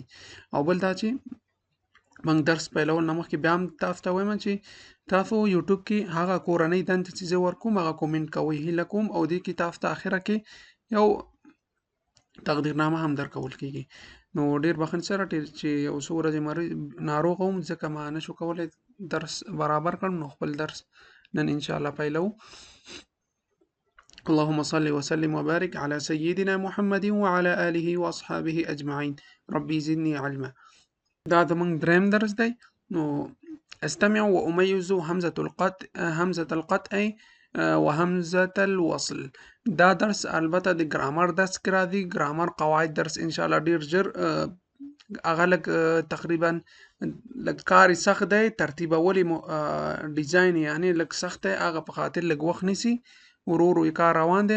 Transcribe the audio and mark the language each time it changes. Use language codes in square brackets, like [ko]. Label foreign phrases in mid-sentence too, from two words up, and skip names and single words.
[ps] او بل دا چې موږ درس پیلول نه مخکې بیا هم تاسو ته وایم چې تاسو یوټیوب کې هغه کورنۍ دندې چې زه ورکوم هغه کومنټ کوئ هیله کوم، او دې کې تاسو ته اخره کې یو تقدیرنامه هم درکول کیږي. نو ډیر بخښنې سره چې یو څو ورځې ناروغه وم، ځکه ما نشو کولی درس برابر کړم. نو خپل درس نن [ar] ان شاء الله [ps] پیلو. [ar] اللهم صل وسلم وبارك على سيدنا محمد وعلى آله وأصحابه أجمعين ربي زدني علما. [ps] دا زموږ دریم درس دی. [ar] نو استمع وأميز همزة القطع وهمزة الوصل. [ps] دا درس البته د ګرامر درس کې راځي، ګرامر قواعد درس [ar] ان شاء الله [ps] ډیر ژر هغه تقریبا لږ کار سخت دی، ترتیبول ډیزاین یعنی لږ سخت دی، هغه په خاطر لږ وخت نیسي، ورو ورو کار روان دی.